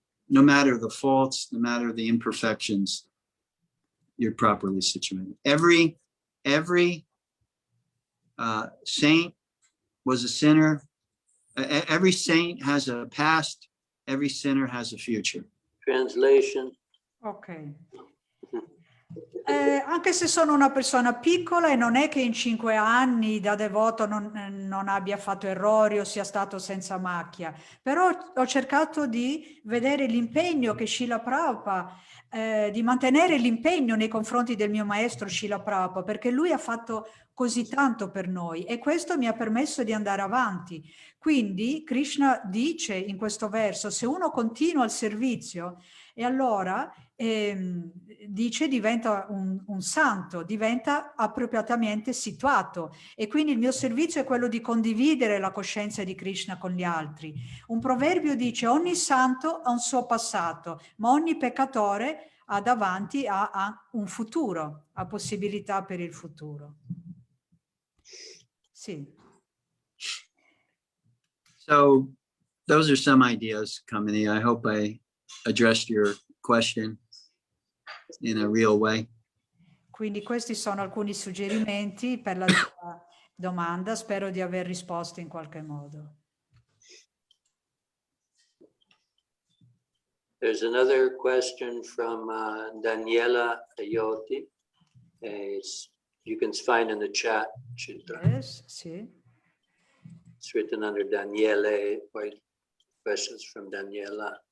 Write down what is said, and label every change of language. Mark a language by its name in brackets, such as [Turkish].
[English] No matter the faults, no matter the imperfections, you're properly situated. Every saint was a sinner. Every saint has a past every sinner has a future. Translation. Ok. [Italian] Anche se sono una persona piccola e non è che in 5 anni da devoto non abbia fatto errori o sia stato senza macchia, però ho cercato di vedere l'impegno che Srila Prabhupada, di mantenere l'impegno nei confronti del mio maestro Srila Prabhupada, perché lui ha fatto così tanto per noi e questo mi ha permesso di andare avanti. Quindi Krishna dice in questo verso, se uno continua il servizio e allora dice diventa un santo, diventa appropriatamente situato e quindi il mio servizio è quello di condividere la coscienza di Krishna con gli altri. Un proverbio dice ogni santo ha un suo passato, ma ogni peccatore ha davanti a un futuro, ha possibilità per il futuro. Sì. [English] So those are some ideas, Kamini. I hope I addressed your question in a real way. [Italian] Quindi questi sono alcuni suggerimenti per la tua domanda, spero di aver risposto in qualche modo. [English] There's another question from Daniela Ayoti. You can find in the chat. Yes, sì. It's written under Daniele, questions from Daniela.